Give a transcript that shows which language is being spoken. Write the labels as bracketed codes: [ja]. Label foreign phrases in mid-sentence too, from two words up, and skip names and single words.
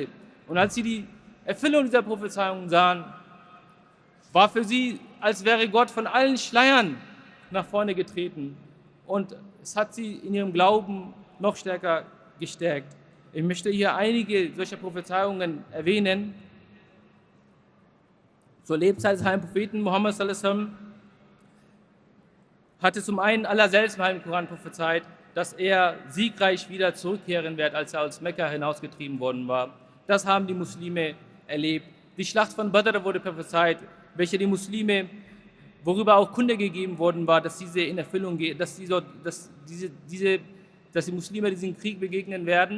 [de] Und als sie die Erfüllung dieser Prophezeiungen sahen, war für sie, als wäre Gott von allen Schleiern nach vorne getreten. Und es hat sie in ihrem Glauben noch stärker gestärkt. Ich möchte hier einige solcher Prophezeiungen erwähnen. Zur Lebzeit des heiligen Propheten Muhammad [ar] صلى الله عليه وسلم [de] hatte zum einen Allah selbst im Heiligen Koran prophezeit, dass er siegreich wieder zurückkehren wird, als er aus Mekka hinausgetrieben worden war. Das haben die Muslime erlebt. Die Schlacht von Badr wurde prophezeit, welche die Muslime, worüber auch Kunde gegeben worden war, dass diese in Erfüllung geht, dass die Muslime diesen Krieg begegnen werden.